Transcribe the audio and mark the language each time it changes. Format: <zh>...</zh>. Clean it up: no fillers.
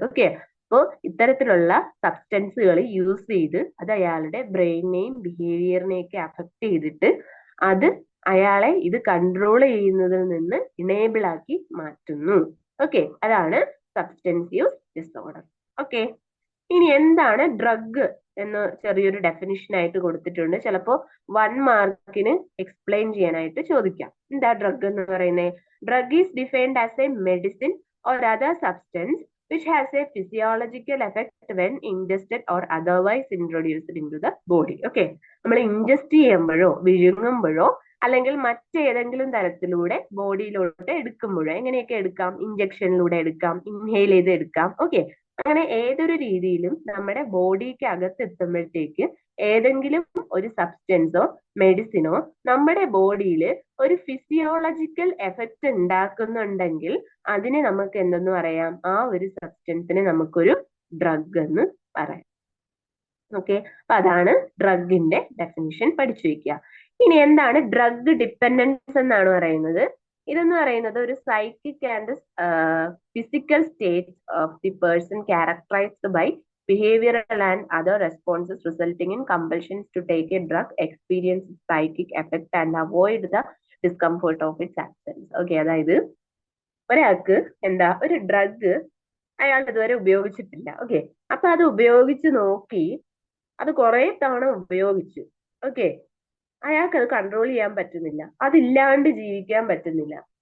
<ml>Okay, അപ്പോൾ ഇത്തരത്തിലുള്ള സബ്സ്റ്റൻസുകൾ use ചെയ്ത് അത് അയാളുടെ ബ്രെയിനെയും ബിഹേവിയറിനെയൊക്കെ അഫക്ട് ചെയ്തിട്ട് അത് അയാളെ ഇത് കൺട്രോൾ ചെയ്യുന്നതിൽ നിന്ന് ഇനേബിൾ ആക്കി മാറ്റുന്നു. ഓക്കെ, അതാണ് സബ്സ്റ്റൻസ് യൂസ് ഡിസോർഡർ. ഓക്കെ, ഇനി എന്താണ് ഡ്രഗ് എന്ന് ചെറിയൊരു ഡെഫിനിഷൻ ആയിട്ട് കൊടുത്തിട്ടുണ്ട്. ചിലപ്പോൾ 1 മാർക്കിന് എക്സ്പ്ലെയിൻ ചെയ്യാനായിട്ട് ചോദിക്കാം. എന്താ ഡ്രഗ് എന്ന് പറയുന്നത്?</ml> <en>Drug is defined as a medicine or other substance which has a physiological effect when ingested or otherwise introduced into the body.</en> <ml>Okay, നമ്മൾ ഇൻജസ്റ്റ് ചെയ്യുമ്പോഴോ വിഴുങ്ങുമ്പോഴോ അല്ലെങ്കിൽ മറ്റേതെങ്കിലും തരത്തിലൂടെ ബോഡിയിലോട്ട് എടുക്കുമ്പോഴോ, എങ്ങനെയൊക്കെ എടുക്കാം? ഇഞ്ചക്ഷനിലൂടെ എടുക്കാം, ഇൻഹെയിൽ ചെയ്ത് എടുക്കാം. ഓക്കെ, അങ്ങനെ ഏതൊരു രീതിയിലും നമ്മുടെ ബോഡിക്ക് അകത്ത് എത്തുമ്പോഴത്തേക്ക് ഏതെങ്കിലും ഒരു സബ്സ്റ്റൻസോ മെഡിസിനോ നമ്മുടെ ബോഡിയിൽ ഒരു ഫിസിയോളജിക്കൽ എഫക്റ്റ് ഉണ്ടാക്കുന്നുണ്ടെങ്കിൽ അതിനെ നമുക്ക് എന്തെന്ന് പറയാം? ആ ഒരു സബ്സ്റ്റൻസിനെ നമുക്കൊരു ഡ്രഗ് എന്ന് പറയാം. ഓക്കെ, അപ്പൊ അതാണ് ഡ്രഗിന്റെ ഡെഫിനിഷൻ പഠിച്ചു വെക്കുക. ഇനി എന്താണ് ഡ്രഗ് ഡിപ്പെൻഡൻസ് എന്നാണ് പറയുന്നത്? ഇതെന്ന് പറയുന്നത് ഒരു</ml> <en>Psychic and physical state of the person characterized by behavioral and other responses resulting in compulsions to take a drug, experience psychic effect and avoid the discomfort of its absence.</en> <ml>Okay, അതായത് ഒരാൾക്ക് എന്താ ഒരു drug അയാൾ ഇതുവരെ ഉപയോഗിച്ചിട്ടില്ല. Okay, അപ്പൊ അത് ഉപയോഗിച്ച് നോക്കി, അത് കുറെ തവണ ഉപയോഗിച്ചു. ഓക്കെ, അയാൾക്ക് അത് കൺട്രോൾ ചെയ്യാൻ പറ്റുന്നില്ല, അതില്ലാണ്ട് ജീവിക്കാൻ പറ്റുന്നില്ല.</ml>